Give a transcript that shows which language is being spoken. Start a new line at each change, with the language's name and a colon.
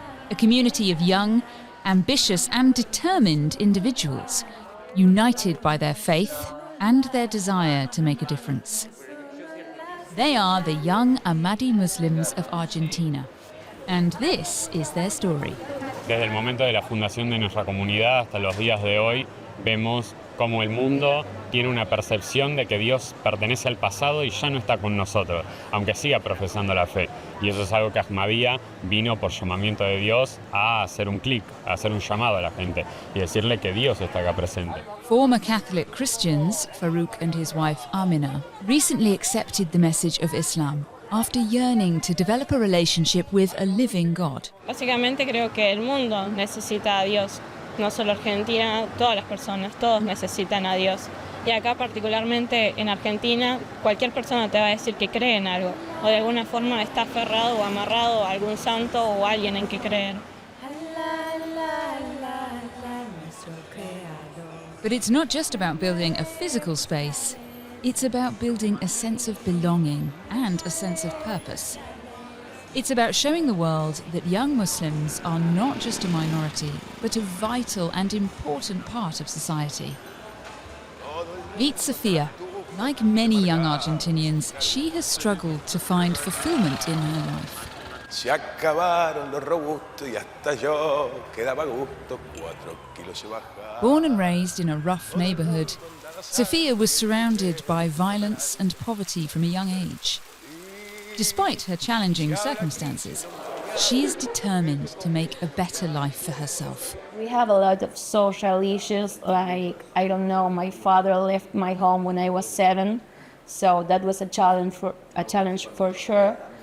English: A community of young, ambitious and determined individuals, united by their faith and their desire to make a difference. They are the young Ahmadi Muslims of Argentina, and this is their story.
Spanish: Desde el momento de la fundación de nuestra comunidad hasta los días de hoy, vemos cómo el mundo tiene una percepción de que Dios pertenece al pasado y ya no está con nosotros, aunque siga profesando la fe. Y eso es algo que Ahmadiyya vino por llamamiento de Dios a hacer un clic, a hacer un llamado a la gente y decirle que Dios está acá presente.
English: Former Catholic Christians, Farouk and his wife Amina, recently accepted the message of Islam after yearning to develop a relationship with a living God.
Spanish: Básicamente creo que el mundo necesita a Dios. No solo Argentina, todas las personas, todos necesitan a Dios. Y acá particularmente en Argentina, cualquier persona te va a decir que cree en algo, o de alguna forma está aferrado o amarrado a algún santo o alguien en que creer.
English: But it's not just about building a physical space, it's about building a sense of belonging and a sense of purpose. It's about showing the world that young Muslims are not just a minority, but a vital and important part of society. Meet Sofia. Like many young Argentinians, she has struggled to find fulfillment in her life.
Spanish: Se acabaron los robustos y hasta yo quedaba gusto 4 kilos bajar.
English: Born and raised in a rough neighbourhood, Sofia was surrounded by violence and poverty from a young age. Despite her challenging circumstances, she is determined to make a better life for herself. We have a lot of social issues, like, I don't know, my father left my home when I was 7, so that was a challenge for sure.